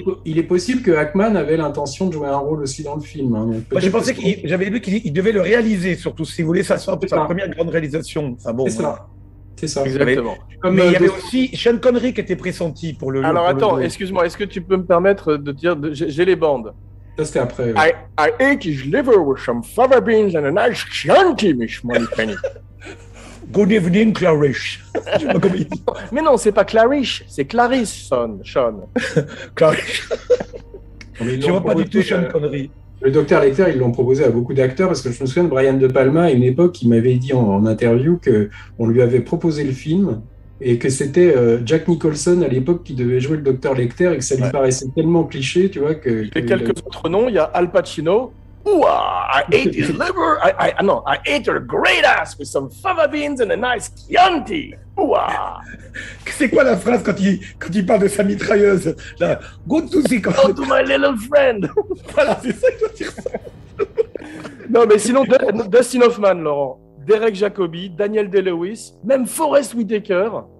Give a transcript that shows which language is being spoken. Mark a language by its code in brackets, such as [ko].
[fr] Il est possible que Hackman avait l'intention de jouer un rôle aussi dans le film. Hein, moi, j'ai pensé j'avais lu qu'il devait le réaliser, surtout s'il voulait sa première grande réalisation. Enfin, bon, c'est ça. Exactement. Mais il y avait aussi Sean Connery qui était pressenti pour le. Alors attends, excuse-moi, est-ce que tu peux me permettre de dire, j'ai les bandes. Ça c'était après. [en] I ate his liver with some fava beans and a nice Chianti, Miss Moneypenny. Good evening, Clarice. [fr] Mais non, c'est pas Clarice, c'est Clarice, Sean. Clarice. Je vois pas du tout Sean Connery. Le docteur Lecter, ils l'ont proposé à beaucoup d'acteurs parce que je me souviens de Brian De Palma à une époque, il m'avait dit en interview qu'on lui avait proposé le film et que c'était Jack Nicholson à l'époque qui devait jouer le docteur Lecter et que ça lui paraissait tellement cliché, tu vois que. Et quelques autres noms, il y a Al Pacino. [en] I ate his liver. I ate her great ass with some fava beans and a nice Chianti. [fr] C'est quoi la phrase quand il parle de sa mitrailleuse là, [en] go to my little friend. [fr] Voilà, c'est ça que je dois dire ça. Non, mais sinon, Dustin Hoffman, Laurent, Derek Jacobi, Daniel Day-Lewis, même Forest Whitaker.